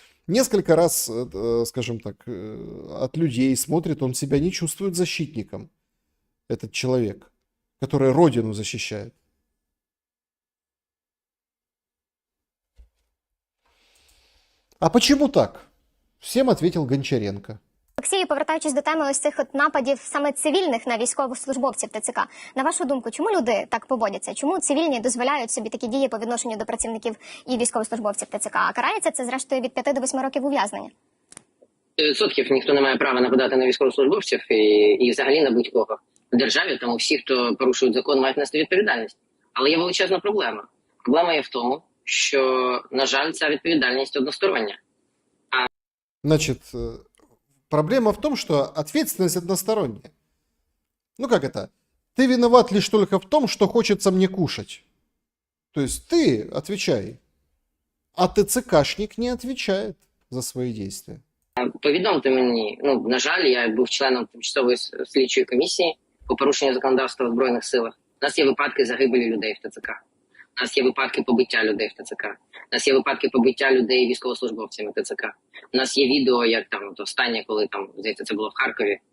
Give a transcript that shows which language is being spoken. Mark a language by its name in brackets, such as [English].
[Russian] Несколько раз, скажем так, от людей смотрит, он себя не чувствует защитником. Этот человек, который родину защищает. А почему так? Всем ответил Гончаренко. [Ukrainian] Олексію, повертаючись до теми ось цих от нападів саме цивільних на військовослужбовців ТЦК, на вашу думку, чому люди так поводяться? Чому цивільні дозволяють собі такі дії по відношенню до працівників і військовослужбовців ТЦК? А карається це, зрештою, від 5 до 8 років ув'язнення? 100% ніхто не має права нападати на військовослужбовців і взагалі на будь-кого в державі, тому всі, хто порушують закон, мають нести відповідальність. Але є величезна проблема. Проблема є в тому, що, на жаль, ця відповідальність одностороння. [Russian] Значит, проблема в том, что ответственность односторонняя. Ну как это? Ты виноват лишь только в том, что хочется мне кушать. То есть ты отвечай, а ТЦКшник не отвечает за свои действия. [Ukrainian] Повідомте мені, на жаль, я був членом тимчасової слідчої комісії по порушенню законодавства в Збройних силах. У нас є випадки загибелі людей в ТЦК. У нас є випадки побиття людей в ТЦК. У нас є випадки побиття людей військовослужбовцями ТЦК. У нас є відео, як там останнє, коли там, здається, це було в Харкові.